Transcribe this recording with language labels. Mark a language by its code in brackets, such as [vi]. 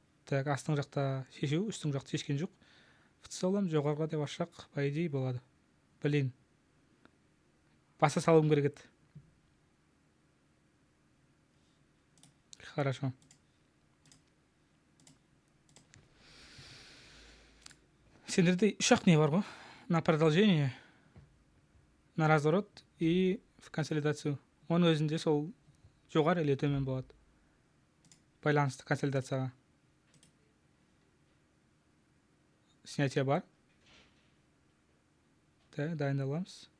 [kk] Так, астың жақта шешу, үстің жақта шешкен жоқ. [ru] В целом [kk] жоғарыға деп ашсақ, [ru] по идее [kk] болады. Блин. Баса салуым керек еді. [ru] Хорошо. [kk] Сендерде үш-ақ не бар ғой? [ru] На продолжение, на разворот и в консолидацию. [kk] Оның өзінде сол жоғары или төмен болады. Байланысты консолидацияға. Снятие бар. Так, дайындаламыз.